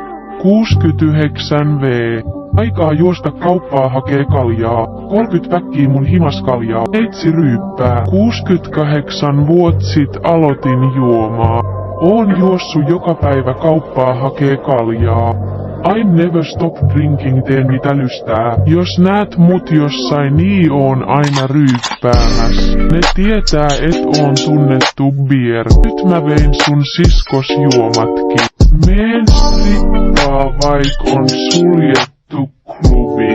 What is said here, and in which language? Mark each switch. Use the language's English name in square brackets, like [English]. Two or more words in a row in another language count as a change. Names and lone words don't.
[Finnish] 69V. Aikaa juosta kauppaa hakee kaljaa. 30 päkkiä mun himas kaljaa. Eitsi ryyppää. 68 vuotta sit aloitin juomaa. Oon juossu joka päivä kauppaa hakee kaljaa. [English] I never stop drinking, [Finnish] teen mitä lystää. Jos näet mut jossain, niin oon aina ryyppäämäs. Ne tietää, et oon tunnettu bier. Nyt mä vein sun siskos juomatkin. Meen strippaa, vaik on suljettu klubi.